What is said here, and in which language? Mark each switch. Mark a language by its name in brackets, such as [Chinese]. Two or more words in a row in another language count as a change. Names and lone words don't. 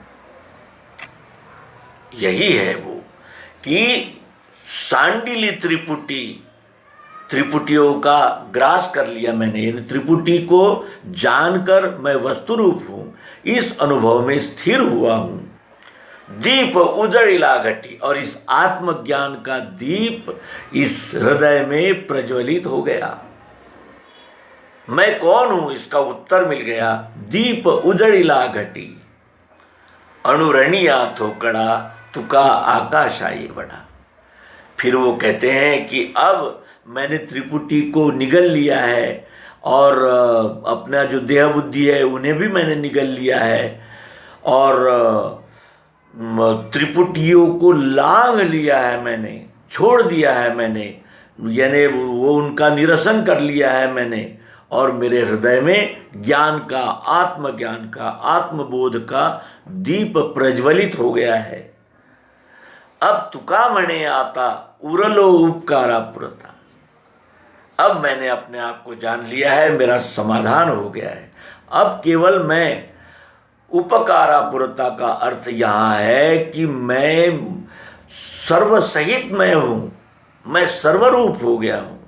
[Hindi] यही है वो कि सांडिली त्रिपुटियों का ग्रास कर लिया मैंने, यानी त्रिपुटी को जानकर मैं वस्तु रूप हूं, इस अनुभव में स्थिर हुआ हूं। [Marathi] दीप उजड़िला घटी, [Hindi] और इस आत्मज्ञान का दीप इस हृदय में प्रज्वलित हो गया। मैं कौन हूं, इसका उत्तर मिल गया। [Marathi] दीप उजड़िला घटी, अणुरणिया थोकड़ा, तुका आकाशाई बढ़ा। [Hindi] फिर वो कहते हैं कि अब मैंने त्रिपुटी को निगल लिया है, और अपना जो देह बुद्धि है उन्हें भी मैंने निगल लिया है, और त्रिपुटियों को लांघ लिया है मैंने, छोड़ दिया है मैंने, यानी वो उनका निरसन कर लिया है मैंने, और मेरे हृदय में ज्ञान का, आत्मज्ञान का, आत्मबोध का दीप प्रज्वलित हो गया है। [Marathi] अब तुका मणे आता उरलो उपकारा पुरता। [Hindi] अब मैंने अपने आप को जान लिया है, मेरा समाधान हो गया है। अब केवल मैं, [Marathi] उपकारा पुरता [Hindi] का अर्थ यहाँ है कि मैं सर्वसहित मैं हूँ, मैं सर्वरूप हो गया हूँ।